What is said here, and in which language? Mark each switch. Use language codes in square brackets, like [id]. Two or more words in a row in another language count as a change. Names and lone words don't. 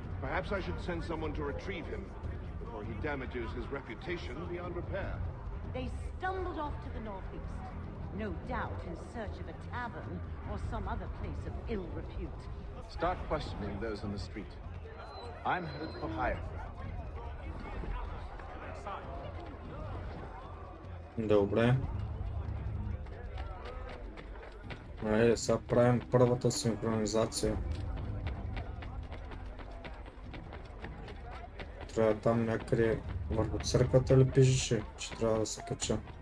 [en] Perhaps I should send someone to retrieve him before he damages his reputation beyond repair. They stumbled off to the northeast, no doubt in search of a tavern or some other place of ill repute. Start questioning those on the street. I'm headed for hire. [bg] Добре. Айде, сега правим първата синхронизация. Трябва там някъде върху църквата ли пишеше, че трябва да се кача?